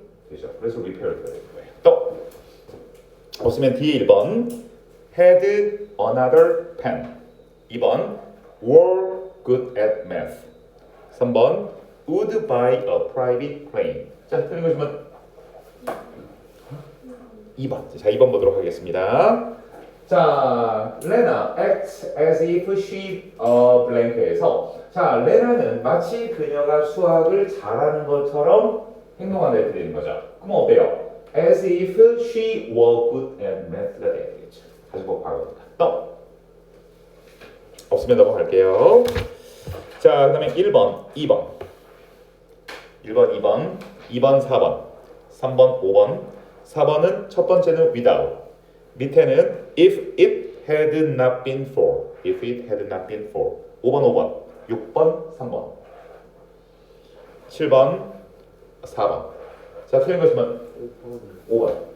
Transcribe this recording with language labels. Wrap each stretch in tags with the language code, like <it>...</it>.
<ko>되죠. 그래서 repaired가 되는 거예요. 또 없으면 뒤에 1번 had another pen 2번 were good at math 3번 would buy a private plane 자, 틀린 거 주면 2번 자, 2번 보도록 하겠습니다. 자, 레나 acts as if she blank 에서 자, 레나는 마치 그녀가 수학을 잘하는 것처럼 행동한다 이렇게 되는 거죠. 그럼 어때요?</ko> <en>As if she were good at math 가 돼야 되겠죠.</en> <ko>가정법 과거입니다. 또 없으면 넘어갈게요. 자, 그 다음에 1번, 2번 1번, 2번 2번, 4번 3번, 5번 4번은 첫 번째는 without 밑에는 if it had not been for if it had not been for 5번, 5번 6번, 3번 7번, 4번 자, 틀린 것이면 5번.</ko>